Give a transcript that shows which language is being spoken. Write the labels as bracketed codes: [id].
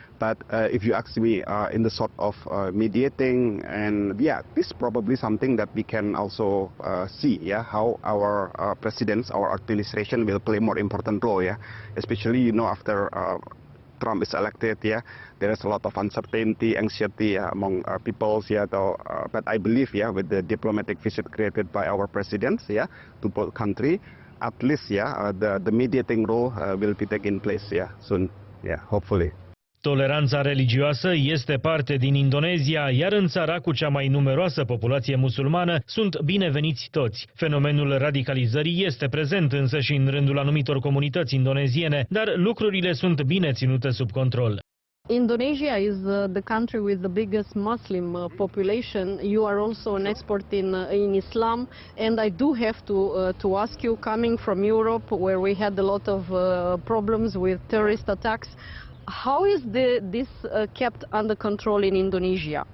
[en] But if you ask me in the sort of mediating, and yeah, this is probably something that we can also see, yeah, how our presidents, our administration will play more important role, yeah, especially, you know, after Trump is elected, yeah, there is a lot of uncertainty, anxiety among peoples, yeah, but I believe, yeah, with the diplomatic visit created by our presidents, yeah, to both country, at least, yeah, the mediating role will be taking place, yeah, soon, yeah, hopefully. [ro] Toleranța religioasă este parte din Indonezia, iar în țara cu cea mai numeroasă populație musulmană sunt bineveniți toți. Fenomenul radicalizării este prezent însă și în rândul anumitor comunități indoneziene, dar lucrurile sunt bine ținute sub control. [en] Indonesia is the country with the biggest Muslim population. You are also an expert in Islam, and I do have to ask you, coming from Europe, where we had a lot of problems with terrorist attacks, how is this kept under control in Indonesia?